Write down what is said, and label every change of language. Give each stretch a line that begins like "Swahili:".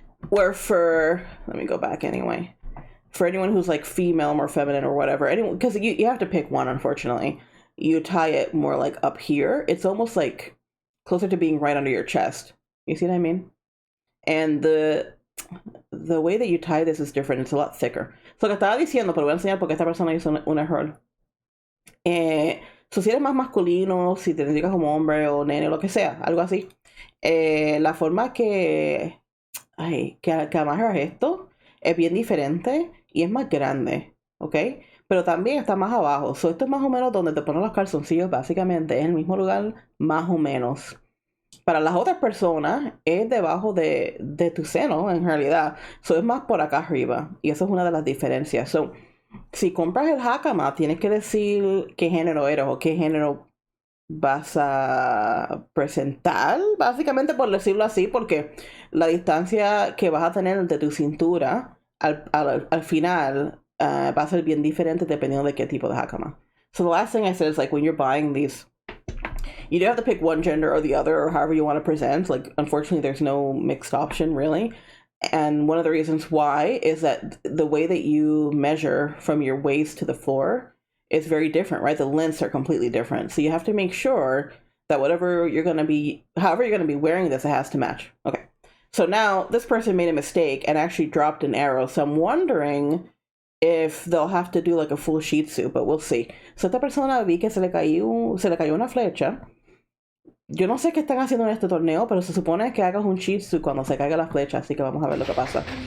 English: Let me go back anyway. For anyone who's like female, more feminine or whatever, anyone, because you have to pick one, unfortunately. You tie it more like up here. It's almost like closer to being right under your chest. You see what I mean? And the way that you tie this is different. It's a lot thicker.
Spanish: So, lo que estaba diciendo, pero voy a enseñar porque esta persona hizo un error. So, si eres más masculino, si te identificas como hombre o nene o lo que sea, algo así, la forma que amarras esto es bien diferente y es más grande, ¿ok? Pero también está más abajo. So, esto es más o menos donde te ponen los calzoncillos, básicamente, es el mismo lugar, más o menos. Para las otras personas es debajo de tu seno, en realidad. So, es más por acá arriba. Y eso es una de las diferencias. So, si compras el hakama, tienes que decir qué género eres o qué género vas a presentar, básicamente por decirlo así, porque la distancia que vas a tener entre tu cintura al final va a ser bien diferente dependiendo de qué tipo de hakama.
English: So the last thing I said is like when you're buying these, you do have to pick one gender or the other or however you want to present. Like unfortunately there's no mixed option really. And one of the reasons why is that the way that you measure from your waist to the floor is very different, right? The lengths are completely different. So you have to make sure that however you're going to be wearing this, it has to match. Okay. So now this person made a mistake and actually dropped an arrow. So I'm wondering if they'll have to do like a full shitsu, but we'll see.
Spanish: So esta persona vi que se le cayó una flecha. Yo no sé qué están haciendo en este torneo, pero se supone que hagas un shitsu cuando se caiga la flecha, así que vamos a ver lo que pasa.